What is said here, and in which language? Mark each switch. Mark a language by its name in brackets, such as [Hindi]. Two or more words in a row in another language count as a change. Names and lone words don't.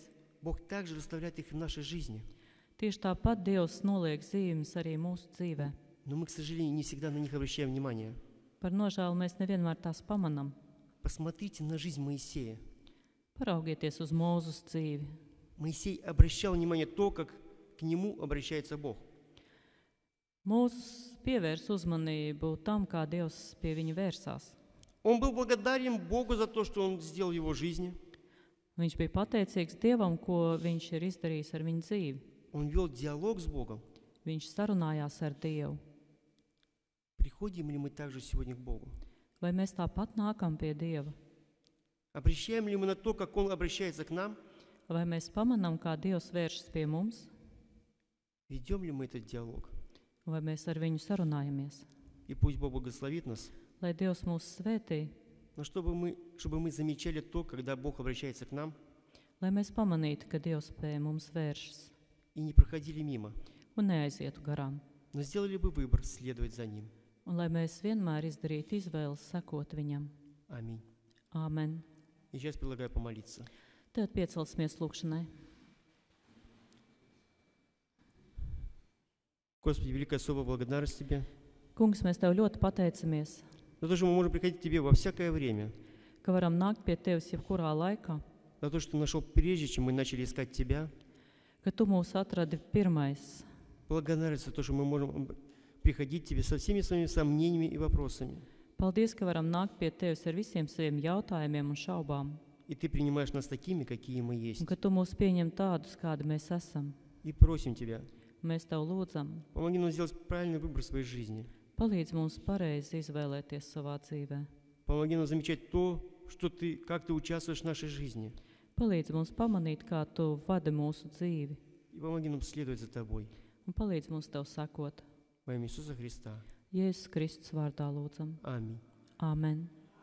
[Russian] Бог также расставляет их в нашей жизни. [Latvian] tieši tāpat Dievs noliek zīmes arī mūsu dzīvē. [Russian] Но мы, к сожалению, не всегда на них обращаем внимание. [Latvian] Par nožēlu mēs nevienmēr tās pamanām. [Russian] Посмотрите на жизнь Моисея. [Latvian] Paraugieties uz Mūzes dzīvi. [Russian] Моисей обращал внимание на то, как к нему обращается Бог. [Latvian] Mūzes pievērs uzmanību tam, kā Dievs pie viņa vērsās. [Russian] Он был благодарен Богу за то, что Он сделал в его жизни. [Latvian] Viņš bija pateicīgs Dievam, ko viņš ir izdarījis ar viņu dzīvi. [Russian] Он вел диалог с Богом. [Latvian] Viņš sarunājās ar Dievu. [Russian] Приходим ли мы также сегодня к Богу? [Latvian] Vai mēs tāpat nākam pie Dieva? [Russian] Обращаем ли мы на то, как Он обращается к нам? [Latvian] Vai mēs pamanām, kā Dievs vēršas pie mums? [Russian] Ведем ли мы этот диалог? [Latvian] Vai mēs ar viņu sarunājamies? [Russian] И пусть Бог благословит нас. [Latvian] Lai Dievs mūs svētī, [Russian] Но чтобы мы замечали то, когда Бог обращается к нам, [Latvian] lai mēs pamanītu, ka Dievs pie mums vēršas [Russian] и не проходили мимо, [Latvian] un neaizietu garām. [Russian] но сделали бы выбор следовать за Ним. [Latvian] Un lai mēs vienmēr izdarītu izvēli sekot viņam. [Russian] Аминь. [Latvian] Āmen. [Russian] И сейчас предлагаю помолиться. [Latvian] Tad piecelsimies lūkšanai. [Russian] Господи, великая особая благодарность Тебе [Latvian] Kungs, mēs Tev ļoti pateicamies, [Russian] за то, что мы можем приходить к Тебе во всякое время, [Latvian] ka varam nākt pie Tevis jebkurā laikā, [Russian] за то, что Ты нашел прежде, чем мы начали искать Тебя. [Latvian] ka Tu mūs atradi pirmais. [Russian] Благодарность за то, что мы можем приходить к Тебе со всеми своими сомнениями и вопросами. [Latvian] Paldies, ka varam nākt pie Tevis ar visiem saviem jautājumiem un šaubām, [Russian] И Ты принимаешь нас такими, какие мы [Latvian] un [Russian] есть. [Latvian] ka Tu mūs pieņem tādus, kādi mēs esam. [Russian] И просим Тебя, [Latvian] Mēs Tev lūdzam, [Russian] помоги нам сделать правильный выбор в своей жизни. [Latvian] Palīdz mums pareizi izvēlēties savā dzīvē. [Russian] Помоги нам замечать то, как ты участвуешь в нашей жизни. [Latvian] Palīdz mums pamanīt, kā tu vadi mūsu dzīvi. [Russian] И помоги нам следовать за тобой. [Latvian] Un palīdz mums tev sekot. [Russian] Во имя Иисуса Христа. [Latvian] Jēzus Kristus vārdā lūdzam. [Russian] Аминь. [Latvian] Āmen.